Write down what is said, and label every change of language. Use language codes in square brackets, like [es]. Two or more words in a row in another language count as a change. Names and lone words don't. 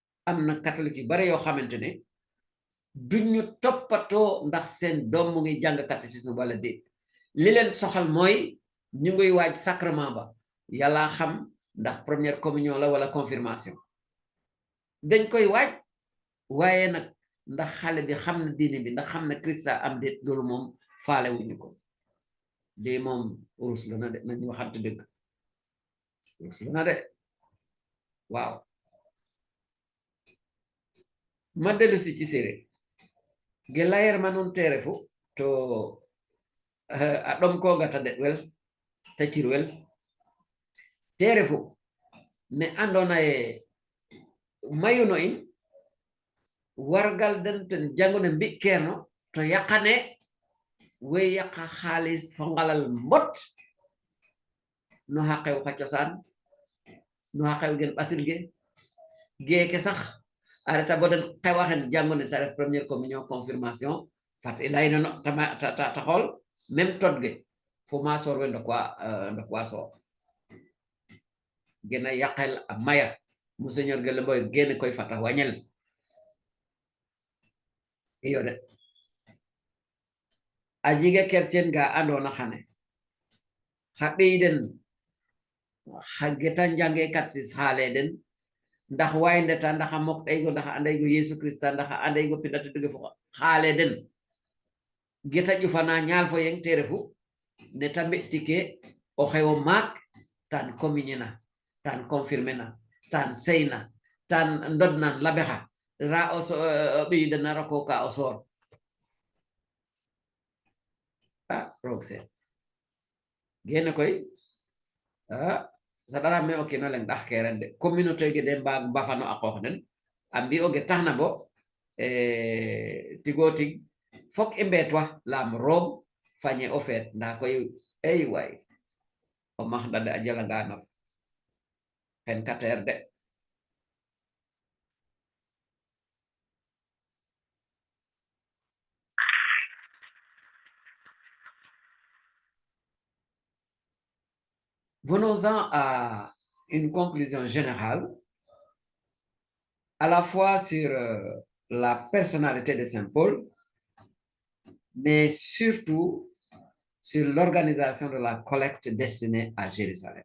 [wo] am na catholique yu bare yoo xamante ne duñu toppatoo ndax seen doom mu ngi jàng catéchisme wala déet li leen soxal mooy ñu ngi waaj sacrement ba yàlla xam ndax [fr] première communion [wo] la wala confirmation dañ koy waaj waaye nag ndax xale bi xam na diine bi ndax xam na Krista am déet loolu moom faale wuñu ko lii moom rus la na de nañu waxante dëgg rus la na de waaw [srr] ma dellu si ci séeréer ge layer ma nun te refu to a ɗom ko gata deɗ wel ta cir wel te refu ne andona ye mayuno in wargal den ten jangune mbi kerno to yaqane we yaqa xaalis fo ngalal mbot no xa xew xa cosaan no xa xew gen ɓasil ge geeke sax a reta bo den xewaxen jangone ta ref [fr] première communion confirmation [srr] fat i leynono ta xool même tot ge fo ma soor we ndokwa soor gena yaqel a maya monseigneur ge lemboy gene koy fata wañel iyo de a jega chrétien ga andona xane xa ɓey den xa geta njange kat sis xaale den ndax waay ndeta ndax a mok ɗaygo ndax a andaygo Yesu Christa ndax a andaygo pindata duge fo xaale den geta ƴufana ñaal fo yeng te refu neta mbe'tike o xewo maak tan communier na tan confirmer na tan seyna tan ndodnan labexa ra o ɓeyidana roko ka o soor roog sen gene koy saɗaram me o kino leng ɗax ke ren de communauté ge de mbaag mbafano a qoox den a mbi'oge taxna bo tigo tig fok i mbeetwa laam roog fañe o feet nda koy ey waay o max ɗade a jalanga nof xen kateer de [fr] venons-en à une conclusion générale à la fois sur la personnalité de Saint Paul, mais surtout sur l'organisation de la collecte destinée à Jérusalem.